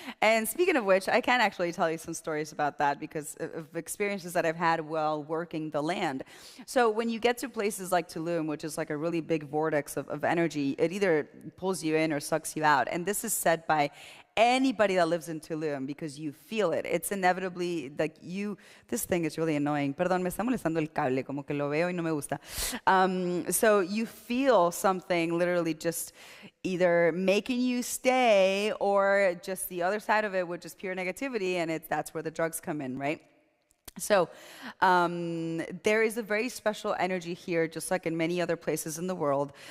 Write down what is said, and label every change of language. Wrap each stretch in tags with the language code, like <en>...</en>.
<en>And speaking of which, I can actually tell you some stories about that because of experiences that I've had while working the land. So when you get to places like Tulum, which is like a really big vortex of energy, it either pulls you in or sucks you out. And this is said by anybody that lives in Tulum because you feel it. It's inevitably like this thing is really annoying.</en> <es>Perdón, me está molestando el cable, como que lo veo y no me gusta.</es> <en>So you feel something literally just either making you stay or just the other side of it, which is pure negativity, and that's where the drugs come in, right? So there is a very special energy here, just like in many other places in the world.</en>